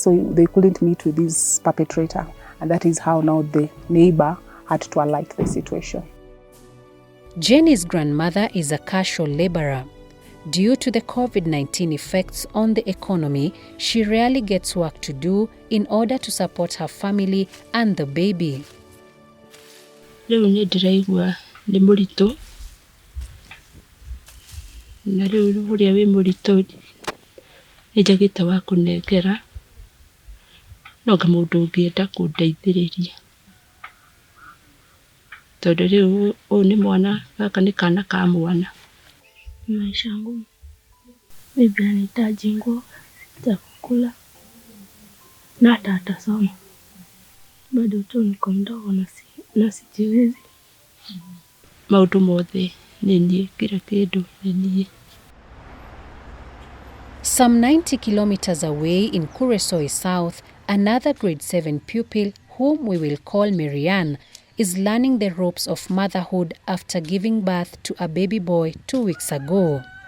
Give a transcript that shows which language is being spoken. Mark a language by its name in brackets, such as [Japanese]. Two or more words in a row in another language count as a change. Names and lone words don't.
[English] So they couldn't meet with this perpetrator. And that is how now the neighbor had to alight the situation. Jenny's grandmother is a casual laborer. Due to the COVID-19 effects on the economy, she rarely gets work to do in order to support her family and the baby. [Kikuyu] Leo ndiraigua ni murito. Na leo uria wi murito nijagite wa kunengera. No kamundu ungienda kundeithiriria. Tondu riu ni mwana gaka ni kana ka mwana. [Swahili] Maisha ngumu. Bibi anahitaji nguo za kukula na hata atasoma. Bado tu niko mdogo na sijiwezi. [Kikuyu] Maundu mothe ni niĩ, kila kindu ni niĩ. [English] Some 90 kilometers away in Kuresoi South, another grade 7 pupil, whom we will call Marianne, is learning the ropes of motherhood after giving birth to a baby boy 2 weeks ago.